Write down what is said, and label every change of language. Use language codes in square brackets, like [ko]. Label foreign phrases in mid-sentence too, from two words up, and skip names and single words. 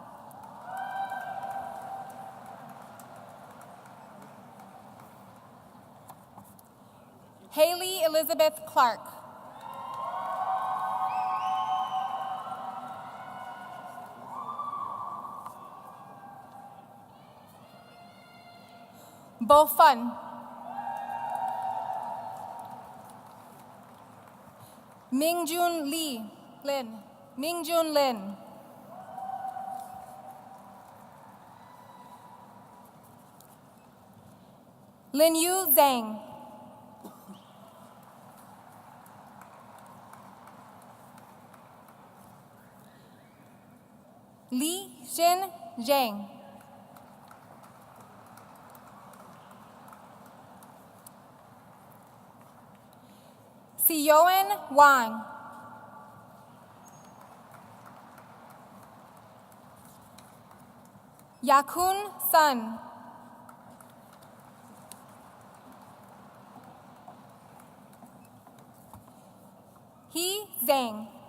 [en] Haley Elizabeth Clark. Bo Fun. Mingjun Lin. Mingjun Lin. Linyu Zhang. Li Xin Zhang. Sioen Wang. Yakun Sun. He Zhang.